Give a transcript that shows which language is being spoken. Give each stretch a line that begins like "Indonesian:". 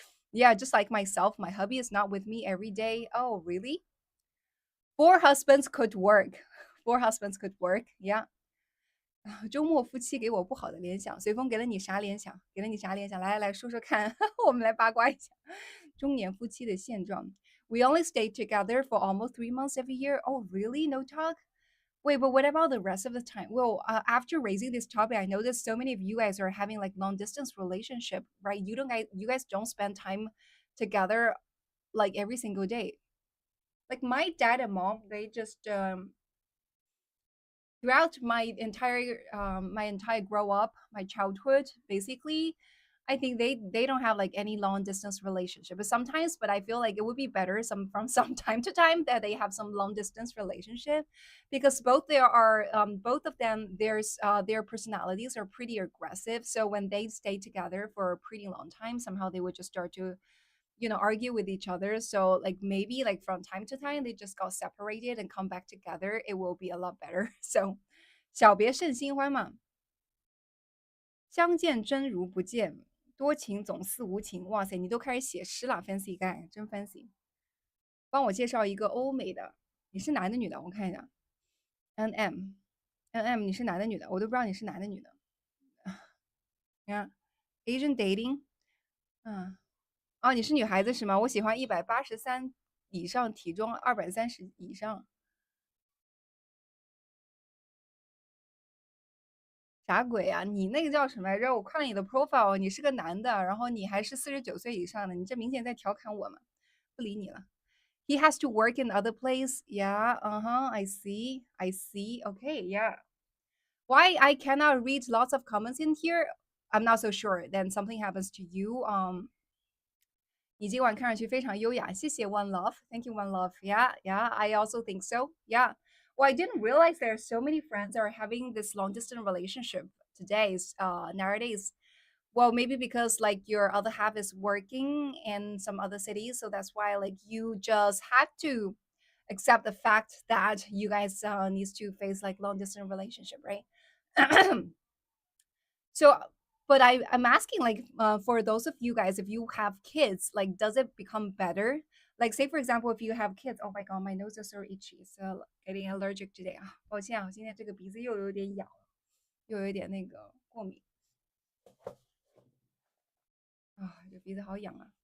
English: Yeah, just like myself, my hubby is not with me every day. Oh, really? Four husbands could work. Four husbands could work. Yeah.
Chinese: 周末夫妻给我不好的联想，随风给了你啥联想？给了你啥联想？来说说看，我们来八卦一下中年夫妻的现状。
English: We only stayed together for almost 3 months every year. Oh, really? No talk? Wait, but what about the rest of the time? Well, after raising this topic, I noticed so many of you guys are having like long distance relationship, right? You guys don't spend time together like every single day. Like my dad and mom, they just throughout my entire grow up, my childhood, basically, I think they don't have like any long distance relationship. But I feel like it would be better from some time to time that they have some long distance relationship, because both of them their personalities are pretty aggressive. So when they stay together for a pretty long time, somehow they would just start to argue with each other. So like maybe like from time to time they just got separated and come back together. It will be a lot better.
Chinese: So 小别胜新欢嘛，相见真如不见，多情总似无情。哇塞，你都开始写诗了，
English: fancy guy，
Chinese: 真 fancy。帮我介绍一个欧美的，你是男的女的？我看一下，NM，NM，你是男的女的？我都不知道你是男的女的。你看，
English: Asian dating，
Chinese: 嗯，哦，你是女孩子是吗？我喜欢183以上，体重230以上。啥鬼啊？你那个叫什么来着？我看了你的 profile，你是个男的，然后你还是49岁以上的，你这明显在调侃我嘛？不理你了。
English: He has to work in other place. Yeah, uh-huh, I see. I see. Okay, yeah. Why I cannot read lots of comments in here? I'm not so sure. Then something happens to you.
Chinese: 你今晚看上去非常优雅，谢谢 One Love.
English: Thank you, One Love. Yeah, yeah, I also think so. Yeah. Well, I didn't realize there are so many friends that are having this long distance relationship nowadays. Well, maybe because like your other half is working in some other cities, so that's why like you just had to accept the fact that you guys needs to face like long distance relationship, right? So, but I'm asking like for those of you guys, if you have kids, like does it become better? Like say for example, if you have kids, oh my god, my nose is so itchy, so getting allergic today.
Chinese: 啊，抱歉啊，我今天这个鼻子又有点痒，又有一点那个过敏啊，这鼻子好痒啊。